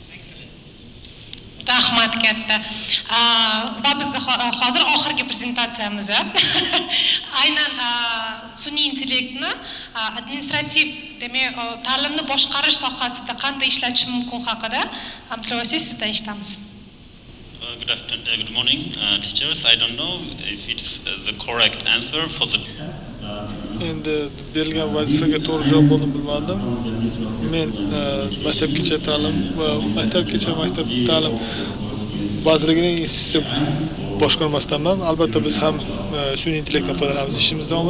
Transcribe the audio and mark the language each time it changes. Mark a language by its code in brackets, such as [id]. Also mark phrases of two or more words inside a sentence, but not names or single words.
[uz] Rahmat katta. Va bizda hozir oxirgi prezentatsiyamiz. Aynan sun'iy intellektni administrativ, demak, ta'limni boshqarish sohasida qanday ishlatish mumkin haqida Abdulvasiy sizdan eshitamiz. [en] Good morning, teachers. I don't know if it's the correct answer for the. [uz] Endi berilgan vazifaga to'g'ri javob bo'lib bilmadim. Men maktabgacha ta'lim va maktab ta'lim vazirligining institutsiya boshqarmasidanman. Albatta biz ham sun'iy intellektdan foydalanamiz ishimiz davomida.